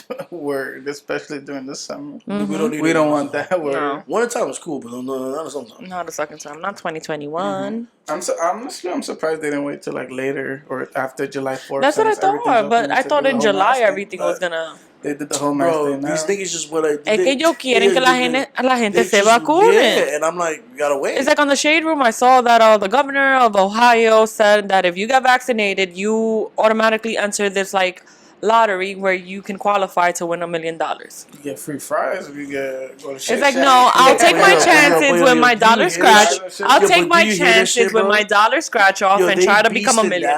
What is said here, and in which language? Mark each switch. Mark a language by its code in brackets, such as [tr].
[en] Word, especially during the summer. Mm-hmm. We don't want that word. No. One time was cool, but not a second time. Not a second time. Not 2021. Mm-hmm. I'm surprised they didn't wait till like later or after July 4th. That's what I thought, but I thought in July everything was gonna. They did the whole mask thing now. These niggas just want to. [es] Es que ellos quieren que la gente se vacune. [en] Yeah, and I'm like, you gotta wait. It's like on the Shade Room, I saw that the governor of Ohio said that if you get vaccinated, you automatically enter this like lottery where you can qualify to win $1 million. You get free fries if you go to Shake It's like, Shack. no, I'll take my chances with my dollar scratch. I'll take my chances with my dollar scratch off and try to become a millionaire.